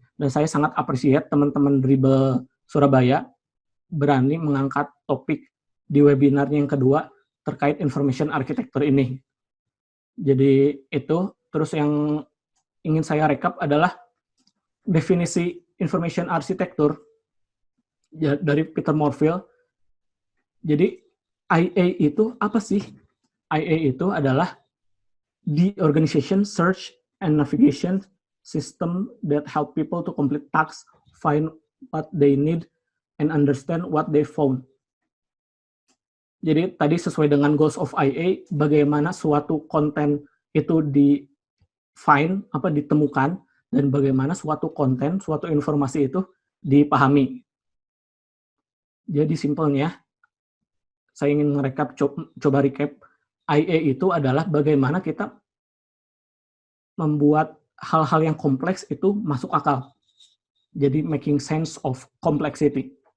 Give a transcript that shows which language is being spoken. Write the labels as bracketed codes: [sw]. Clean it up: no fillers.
[id] Dan saya sangat appreciate teman-teman Dribble Surabaya berani mengangkat topik di webinarnya yang kedua terkait information architecture ini. Jadi itu, terus yang ingin saya rekap adalah definisi information architecture dari Peter Morville. Jadi IA itu apa sih? IA itu adalah [en] the organization, search, and navigation system that help people to complete tasks, find what they need, and understand what they found. [id] Jadi tadi sesuai dengan goals of IA, bagaimana suatu konten itu ditemukan, dan bagaimana suatu konten, suatu informasi itu dipahami. Jadi simpelnya, saya ingin coba recap. IA itu adalah bagaimana kita membuat hal-hal yang kompleks itu masuk akal. Jadi [en] making sense of complexity.